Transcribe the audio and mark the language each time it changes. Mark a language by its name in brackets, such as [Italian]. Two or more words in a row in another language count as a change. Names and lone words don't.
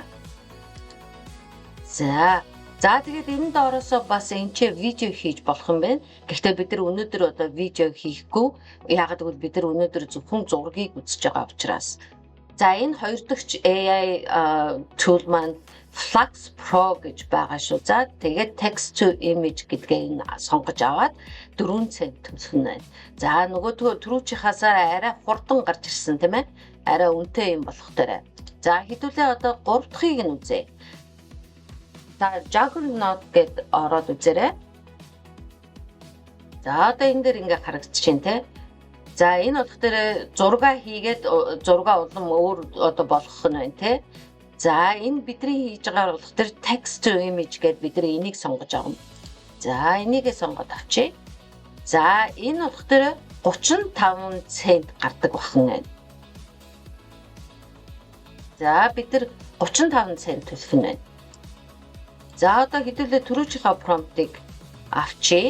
[Mongolian] За тэгээд энэ доороосоо бас энэ ч видео хийж болох юм байна. Гэхдээ бид нар өнөөдөр одоо видео хийхгүй. Яагаад гэвэл бид нар өнөөдөр зөвхөн зургийг үзэж байгаа учраас. За энэ хоёр дахь [English] AI tool [Mongolian] маань Flux Pro гэж байгаа шүү. За тэгээд [English] text to image [Mongolian] гэдгээ сонгож аваад 4 цент төлөх нь байна. За нөгөө түрүүчийнхээс арай хурдан гарч ирсэн тийм ээ. Арай үнэтэй юм болох дээрээ. За хэдүүлээ одоо 3 дахьыг нь үзье. За Juggernaut гэд ороод үзээрэй. За одоо энэ дээр ингээ харагдчихээн те. За энэ болохоор зураг хийгээд зураг улам өөр одоо болгох нь байна те. За энэ бидний хийж байгаа болохоор [English] text to image [Mongolian] гэд бид энийг сонгож авна. За энийгээ сонгоод авчи. За энэ болохоор 35 цент гардаг бахан байна. За бид 35 цент төлөх нь байна. За одоо хэдүүлээ түрүүчийнхаа промптыг авчи.